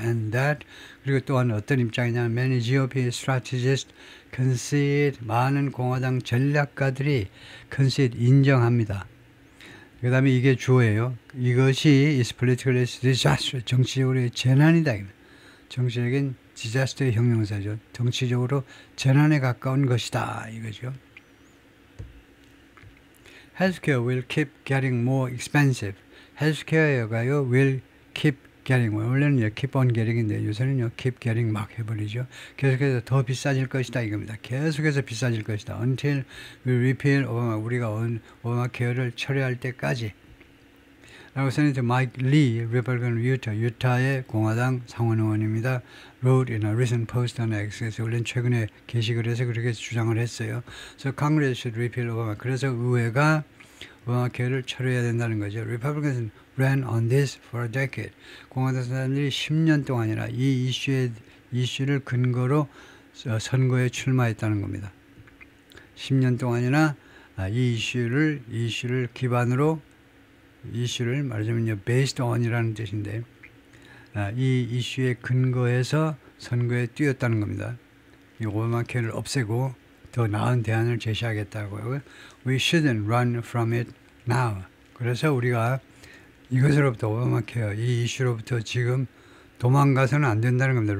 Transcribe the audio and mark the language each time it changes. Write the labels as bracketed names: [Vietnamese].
[Korean] And that 그리고 또한 어떤 입장이냐면 [English] many GOP strategists concede [Korean] 많은 공화당 전략가들이 concede 인정합니다. 그 다음에 이게 주어예요. 이것이 [English] is politically disaster [Korean] 정치적으로의 재난이다. 정치적인 디자스터의 형용사죠. 정치적으로 재난에 가까운 것이다. 이거죠. [English] Healthcare will keep getting more expensive. Healthcare가요 will keep getting 원래는 keep on getting인데 요새는요 keep getting [Korean] 막 해버리죠. 계속해서 더 비싸질 것이다 이겁니다. 계속해서 비싸질 것이다. [English] Until we repeal [Korean] 오바마 우리가 오바마 케어를 철회할 때까지. 라고 세네이터 마이크 리, 리퍼블리칸 유타의 공화당 상원의원입니다. [English] wrote in a recent post on X에서 [Korean] 원래 최근에 게시글 해서 그렇게 주장을 했어요. [English] So Congress should repeal Obama. [Korean] 그래서 의회가 오바마 케어를 철회해야 된다는 거죠. [English] Republicans ran on this for a decade. [Korean] 공화당 사람들이 10년 동안이나 이 이슈를 근거로 선거에 출마했다는 겁니다. 10년 동안이나 이 이슈를 기반으로 이슈를 말하자면 based on이라는 뜻인데 이 이슈에 근거해서 선거에 뛰었다는 겁니다. 이 오바마 케어를 없애고 더 나은 대안을 제시하겠다고요. [English] We shouldn't run from it now. [Korean] 그래서 우리가 이것으로부터 오바마 케어 이 이슈로부터 지금 도망가서는 안 된다는 겁니다.